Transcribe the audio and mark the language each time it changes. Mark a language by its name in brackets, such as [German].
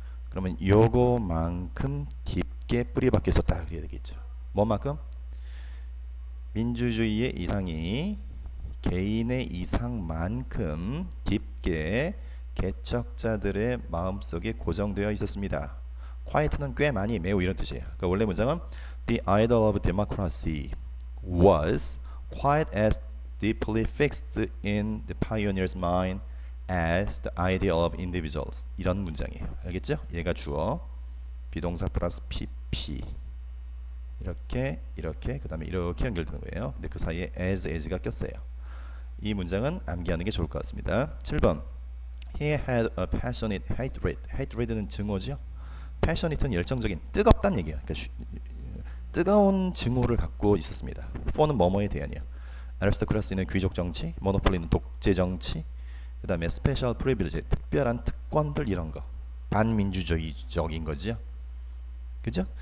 [Korean] 그러면 요거만큼 깊게 뿌리 박혀 있었다, 그래야 되겠죠. 뭐만큼? 민주주의의 이상이 개인의 이상만큼 깊게 개척자들의 마음속에 고정되어 있었습니다. quiet는 꽤 많이, 매우, 이런 뜻이에요. 그러니까 원래 문장은 [English] The ideal of democracy was quite as deeply fixed in the pioneer's mind as the ideal of individuals. [Korean] 이런 문장이에요. 알겠죠? 얘가 주어, 비동사 플러스 PP. 이렇게 그 다음에 이렇게 연결되는 거예요. 근데 그 사이에 as가 꼈어요. 이 문장은 암기하는 게 좋을 것 같습니다. [English] 7번 He had a passionate hatred. [Korean] hatred는 증오죠. passionate는 열정적인, 뜨겁다는 얘기예요. 그러니까 뜨거운 증오를 갖고 있었습니다. for는 뭐뭐에 대한이요. aristocracy는 귀족 정치, monopoly는 독재 정치, 그 다음에 [English] special privilege, [Korean] 특별한 특권들, 이런 거 반민주주의적인 거죠. 그죠?